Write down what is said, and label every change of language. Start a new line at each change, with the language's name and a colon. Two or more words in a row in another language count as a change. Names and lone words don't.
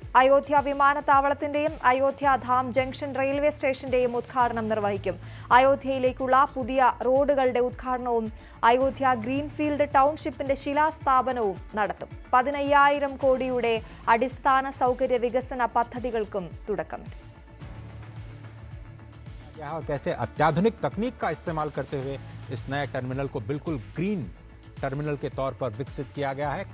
Malayalam: അയോധ്യ വിമാനത്താവളത്തിന്റെയും അയോധ്യ ധാം ജംഗ്ഷൻ റെയിൽവേ സ്റ്റേഷന്റെയും ഉദ്ഘാടനം നിർവഹിക്കും. അയോധ്യയിലേക്കുള്ള പുതിയ റോഡുകളുടെ ഉദ്ഘാടനവും അയോധ്യ
English: greenfield townshipന്റെ
Malayalam: ശിലാസ്ഥാപനവും നടത്തും. 15,000 കോടിയുടെ അടിസ്ഥാന സൗകര്യ വികസന പദ്ധതികൾക്കും തുടക്കമിടും.
Hindi: कैसे अत्याधुनिक तकनीक का इस्तेमाल करते हुए इस नए टर्मिनल को बिल्कुल
English: green terminal
Hindi: के तौर पर विकसित किया गया है.